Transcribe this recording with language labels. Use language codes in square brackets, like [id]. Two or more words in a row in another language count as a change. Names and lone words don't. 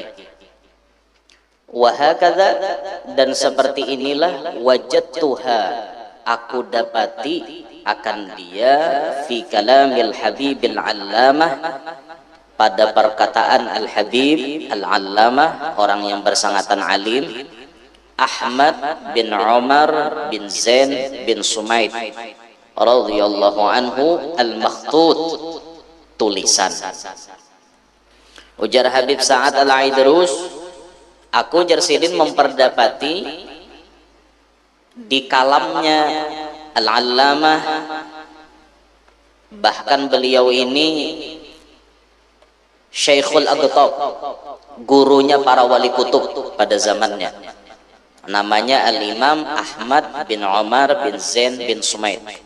[ms] Wahakadha, dan seperti inilah wajadtuha, aku dapati akan dia [ar] fi kalamil habibil allamah, [ms] pada perkataan [ar] al-habib al-allamah, [ms] orang yang bersangatan alim, Ahmad bin Umar bin Zain bin Sumaid [ar] radhiyallahu anhu al-makhtut, [ms] tulisan. Ujar Habib Sa'ad al-Aidrus, aku Jarsidin memperdapati di kalamnya al-allamah, bahkan beliau ini [ar] Syekhul Aqtab, [ms] gurunya para wali kutub pada zamannya, namanya Al-Imam Ahmad bin Umar bin Zain bin Sumaid.